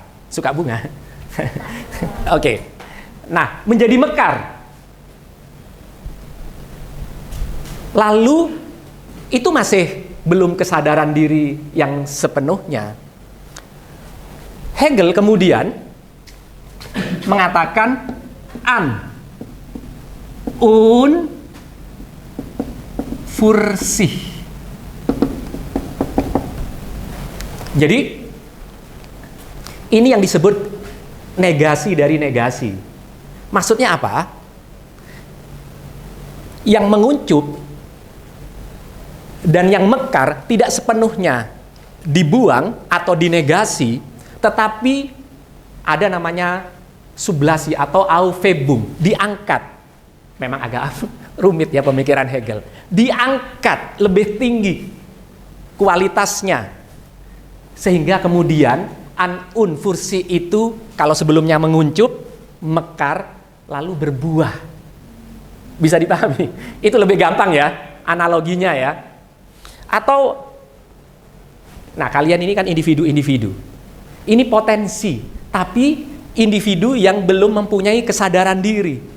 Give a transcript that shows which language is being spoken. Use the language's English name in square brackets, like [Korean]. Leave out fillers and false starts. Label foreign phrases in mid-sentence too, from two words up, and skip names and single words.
[Indonesian] Suka bunga? Oke. Nah, menjadi mekar. Lalu itu masih belum kesadaran diri yang sepenuhnya. Hegel kemudian mengatakan [German] an und für sich. [Indonesian] Jadi ini yang disebut negasi dari negasi. Maksudnya apa? Yang menguncup dan yang mekar tidak sepenuhnya dibuang atau dinegasi, tetapi ada namanya sublasi atau aufhebung, diangkat. Memang agak rumit ya pemikiran Hegel. Diangkat lebih tinggi kualitasnya, sehingga kemudian [German] an und für sich [Indonesian] itu kalau sebelumnya menguncup, mekar, lalu berbuah. Bisa dipahami? Itu lebih gampang ya analoginya ya. Atau, nah kalian ini kan individu-individu. Ini potensi, tapi individu yang belum mempunyai kesadaran diri.